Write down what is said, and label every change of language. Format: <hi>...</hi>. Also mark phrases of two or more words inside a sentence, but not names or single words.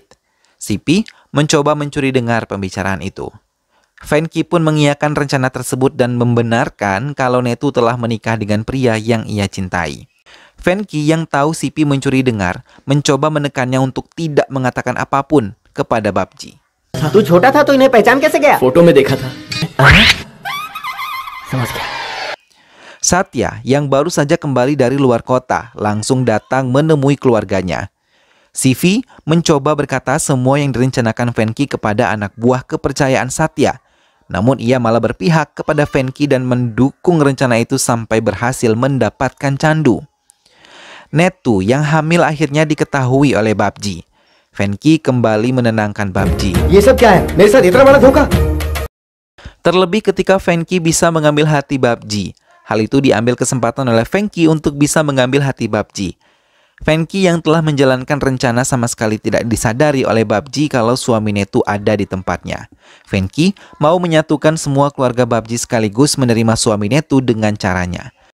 <id>Sipi mencoba mencuri dengar pembicaraan itu. Venky pun mengiyakan rencana tersebut dan membenarkan kalau Netu telah menikah dengan pria yang ia cintai. Venky yang tahu Sipi mencuri dengar, mencoba menekannya untuk tidak mengatakan apapun kepada Babji.</id> <hi>तू छोटा था तो इन्हें पहचान कैसे गया? फोटो में देखा था। समझ गया।</hi> <id>Satya yang baru saja kembali dari luar kota langsung datang menemui keluarganya. Sivi mencoba berkata semua yang direncanakan Venky kepada anak buah kepercayaan Satya. Namun ia malah berpihak kepada Venky dan mendukung rencana itu sampai berhasil mendapatkan Chandu. Netu yang hamil akhirnya diketahui oleh Babji. Venky kembali menenangkan Babji.</id> <hi>ये सब क्या है? मेरे साथ इतना बड़ा धोखा?</hi> <id>Terlebih ketika Venky bisa mengambil hati Babji. Hal itu diambil kesempatan oleh Venky untuk bisa mengambil hati Babji. Venky yang telah menjalankan rencana sama sekali tidak disadari oleh Babji kalau suami Netu ada di tempatnya. Venky mau menyatukan semua keluarga Babji sekaligus menerima suami Netu dengan caranya.</id>